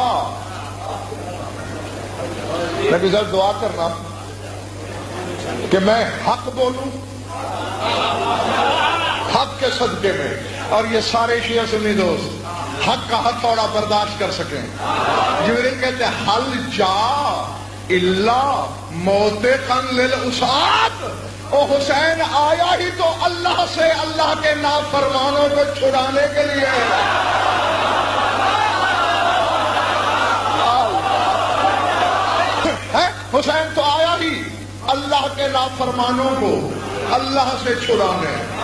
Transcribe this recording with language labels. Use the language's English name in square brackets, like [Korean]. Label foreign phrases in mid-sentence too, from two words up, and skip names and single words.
[Urdu] نبی صاحب دعا کرنا کہ میں حق بولوں حق کے صدقے میں، اور یہ سارے شیعہ سنی دوست حق کا حق تھوڑا برداشت کر سکیں۔ جبریل کہتے ہیں [Arabic] حل جا الا موتقا للعصاة، [Urdu] او حسین آیا ہی تو اللہ سے، اللہ کے نافرمانوں کو چھڑانے کے لیے۔ حسین تو آیا ہی اللہ کے نافرمانوں کو اللہ سے چھڑانے۔